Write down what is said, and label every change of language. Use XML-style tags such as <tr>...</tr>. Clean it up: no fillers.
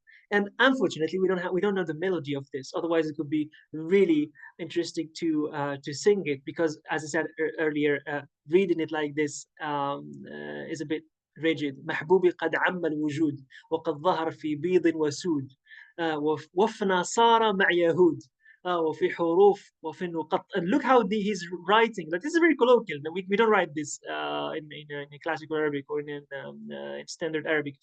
<en>And unfortunately, we don't know the melody of this. Otherwise, it could be really interesting to sing it, because, as I said earlier, reading it like this is a bit rigid.</en> <ar>محبوبي قد عم الوجود وقد ظهر في بيض وسود وفنا صار مع يهود وفي حروف وفي النقط.</ar> <en>And look how he's writing. Like, this is very colloquial. We don't write this in classical Arabic or in standard Arabic.</en>